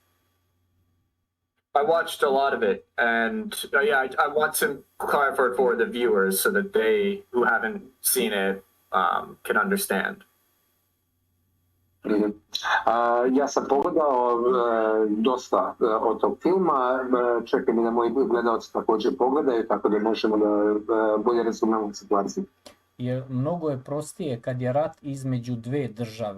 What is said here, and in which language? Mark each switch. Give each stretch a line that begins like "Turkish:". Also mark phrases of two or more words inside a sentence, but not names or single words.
English: I watched a lot of it, and I want to clarify for the viewers so that they who haven't seen it can understand.
Bosnian: Ja sam pogledao dosta od tog filma, čekam i da moji gledalci također pogledaju, tako da možemo da bolje razumemo situaciju. Jer mnogo je prostije kad je rat između 2 države.